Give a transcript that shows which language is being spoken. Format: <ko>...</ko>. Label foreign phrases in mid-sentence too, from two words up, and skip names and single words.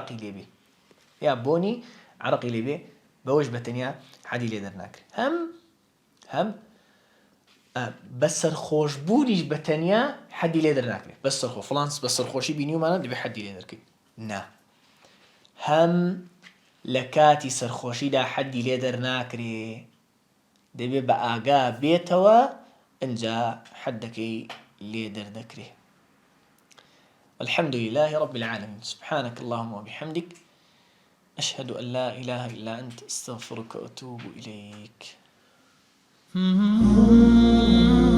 <ckb>عەرەقی لێبێ بەوەش بەتەنیا حەدی لێ دەرناکرێ هەم بەسەرخۆشبوونیش بەتەنیا حەدی لێ دەرناکرێ فڵانس بەسەرخۆشی بینیومانە دەبێ حەدی لێ دەرکەیت نا هەم لە کاتی سەرخۆشیدا حەدی لێ دەرناکرێ دەبێ بە ئاگا بێتەوە ئەنجا حەدەکەی لێ دەردەکرێ.</ckb> <ar>الحمد لله رب العالمين سبحانك اللهم وبحمدك أشهد أن لا إله إلا أنت استغفرك وأتوب إليك</ar>